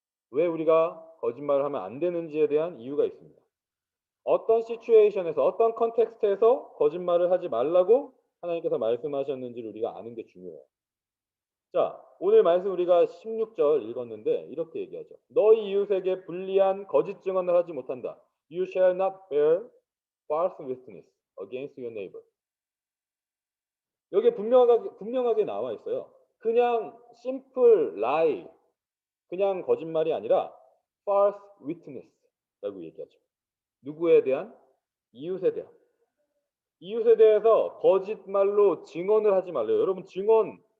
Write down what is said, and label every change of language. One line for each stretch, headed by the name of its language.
Korean: 왜 우리가 거짓말을 하면 안 되는지에 대한 이유가 있습니다. 어떤 시츄에이션에서 어떤 컨텍스트에서 거짓말을 하지 말라고 하나님께서 말씀하셨는지를 우리가 아는 게 중요해요. 자, 오늘 말씀 우리가 16절 읽었는데 이렇게 얘기하죠. 너희 이웃에게 불리한 거짓 증언을 하지 못한다.
English: You shall not bear false witness against your neighbor.
Korean: 여기에 분명하게 나와 있어요. 그냥
English: simple lie,
Korean: 그냥 거짓말이 아니라 false witness라고 얘기하죠. 누구에 대한? 이웃에 대한. 이웃에 대해서 거짓말로 증언을 하지 말래요. 여러분 증언